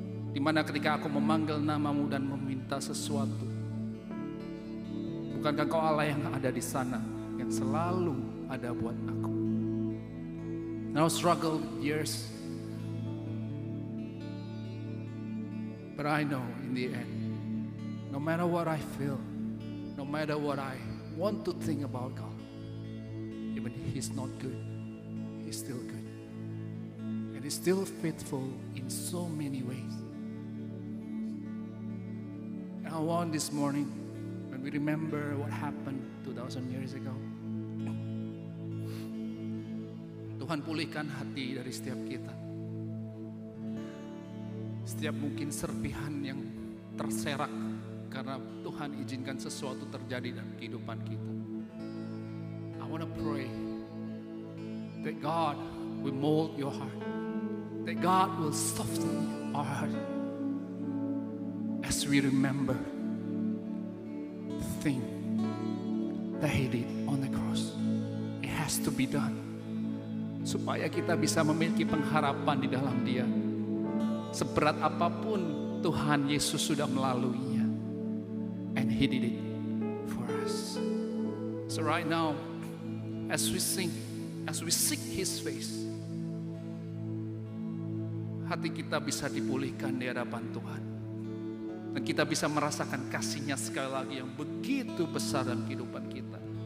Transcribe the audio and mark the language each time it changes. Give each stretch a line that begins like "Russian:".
Indonesian: Di mana ketika aku memanggil nama-Mu dan meminta sesuatu, bukankah Engkau Allah yang ada di sana, yang selalu ada buat aku?
English: And I struggle years, but I know in the end, no matter what I feel, no matter what I want to think about God, even He's not good, He's still good. And He's still faithful in so many ways. And I want this morning We remember what happened 2000 years ago.
Indonesian: Tuhan pulihkan hati dari setiap kita. Setiap mungkin serpihan yang terserak karena Tuhan izinkan sesuatu terjadi dalam kehidupan kita.
English: I want to pray that God will mold your heart. That God will soften our heart as we remember the thing that He did on the cross. It has to be done.
Indonesian: Supaya kita bisa memiliki pengharapan di dalam Dia. Seberat apapun Tuhan Yesus sudah melaluinya.
English: And He did it for us. So right now, as we sing, as we seek His face,
Indonesian: hati kita bisa dipulihkan di hadapan Tuhan. Dan kita bisa merasakan kasih-Nya sekali lagi yang begitu besar dalam kehidupan kita.